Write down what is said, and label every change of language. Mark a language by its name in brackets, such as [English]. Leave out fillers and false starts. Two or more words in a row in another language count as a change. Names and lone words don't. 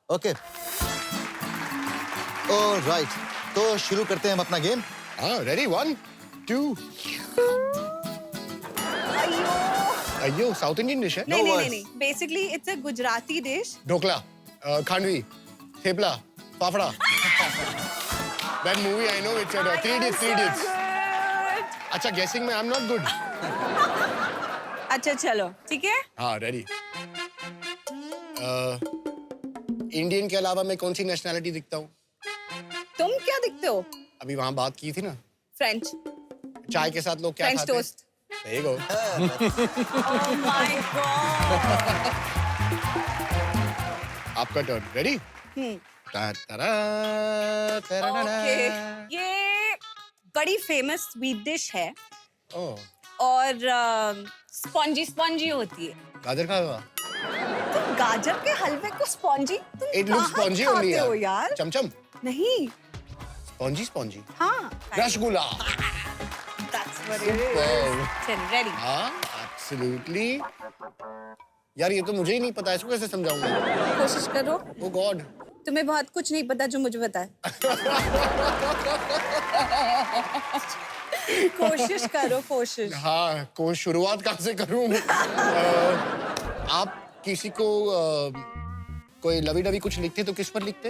[English] okay, alright, [Hindi] तो शुरू करते हैं हम अपना गेम. हाँ, ready? 1, 2. अयो, [English] South Indian dish [Hindi] है. नहीं [English] No [Hindi] नहीं [English] words. नहीं, basically it's a Gujarati dish. [Hindi] ढोकला, खांडवी, थेपला, फाफड़ा. [English] That movie I know, it's 3 Idiots. अच्छा, guessing में I'm not good. [Hindi] अच्छा चलो, ठीक है. हाँ, ready. इंडियन के अलावा मैं कौन सी नेशनैलिटी दिखता हूँ? तुम क्या दिखते हो? अभी वहाँ बात की थी ना. फ्रेंच. चाय के साथ लोग क्या फ्रेंच खाते हैं? टोस्ट. [English] There you go. Oh my God. [Hindi] आपका टर्न. रेडी? [English] Okay. [Hindi] ये बड़ी [English] famous sweet dish [Hindi] है ओह, और स्पॉन्जी होती है. गाजर का हलवा. तुम गाजर के हलवे को स्पॉन्जी तुम [English] It looks [Hindi] कहाँ [English] spongy [Hindi] खाते [English] only [Hindi] हो यार. यार? चमचम. नहीं. स्पॉन्जी. हाँ. रसगुल्ला. [English] That's what it is. चल ready. [Hindi] हाँ, absolutely. यार ये तो मुझे ही नहीं पता, इसको कैसे समझाऊंगा? कोशिश करो. [English] Oh God. [Hindi] तुम्हें बहुत कुछ नहीं पता जो मुझे पता है. कोशिश करो, कोशिश. हाँ, शुरुआत कहाँ से करूँ? आप किसी को कोई [English] lovey dovey [Hindi] कुछ लिखते तो किस पर लिखते?